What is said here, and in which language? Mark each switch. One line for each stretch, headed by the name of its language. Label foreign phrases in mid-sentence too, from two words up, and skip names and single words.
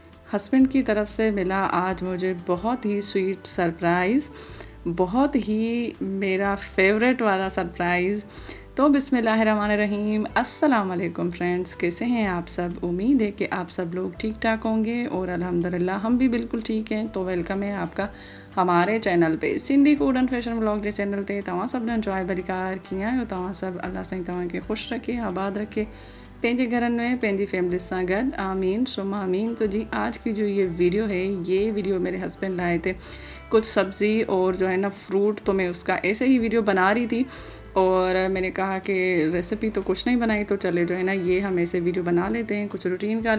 Urdu: ہسبنڈ کی طرف سے ملا آج مجھے بہت ہی
English: sweet surprise,
Urdu: بہت ہی میرا فیورٹ والا سرپرائز. تو بسم اللہ الرحمن الرحیم,
Arabic: السلام علیکم
Urdu: فرینڈز، کیسے ہیں آپ سب? امید ہے کہ آپ سب لوگ ٹھیک ٹھاک ہوں گے اور الحمدللہ ہم بھی بالکل ٹھیک ہیں. تو ویلکم ہے آپکا ہمارے چینل پے सिंधी फूड एंड फैशन व्लॉग
Sindhi: जे चैनल ते। तव्हां सब ने एंजॉय भलीकार कीअं आहियो? तव्हां सब अल्लाह साईं तव्हांखे ख़ुशि रखे, आबाद रखे, पेंजे घरन में पेंजी फैमिली सां गॾु,
Arabic: آمین ثم آمین.
Urdu: تو جی آج کی جو یہ ویڈیو ہے، یہ ویڈیو میرے ہسبنڈ لائے تھے کچھ سبزی اور جو ہے نا فروٹ. تو میں اس کا ایسے ہی ویڈیو بنا رہی تھی اور میں نے کہا کہ ریسپی تو کچھ نہیں بنائی، تو چلے جو ہے نا یہ ہم ایسے ویڈیو بنا لیتے ہیں کچھ روٹین کا.